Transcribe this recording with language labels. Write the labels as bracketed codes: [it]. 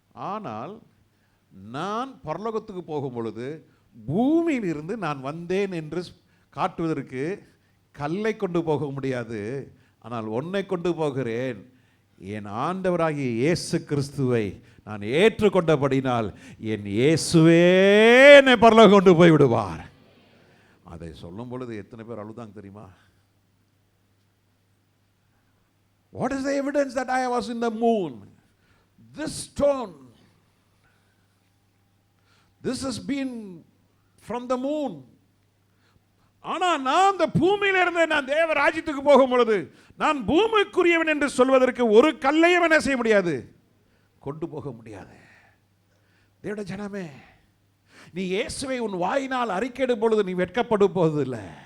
[ta] ஆனால் நான் பரலோகத்துக்கு போகும் பொழுது பூமியில் இருந்து நான் வந்தேன் என்று காட்டுவதற்கு கல்லை கொண்டு போக முடியாது, ஆனால் உன்னை கொண்டு போகிறேன். என் ஆண்டவராகிய இயேசு கிறிஸ்துவை நான் ஏற்றுக்கொண்டபடினால் என் இயேசுவே என்னை பரலோகம் கொண்டு போய் விடுவார். அதை சொல்லும் பொழுது எத்தனை பேர் அழுதாங்க தெரியுமா? [en] What is the evidence that I was in the moon? This stone, this has been from the moon. [ta] ஆனா நான் அந்த பூமியில இருந்து நான் தேவ ராஜ்யத்துக்கு போகும் பொழுது நான் பூமிக்குரியவன் என்று சொல்வதற்கு ஒரு கல்லையும் என்ன செய்ய முடியாது, கொண்டு போக முடியாது. தேவனுடைய ஜனமே, நீ இயேசுவை உன் வாயினால் அறிக்கையிடும் பொழுது நீ வெட்கப்படும் போவதில்லை.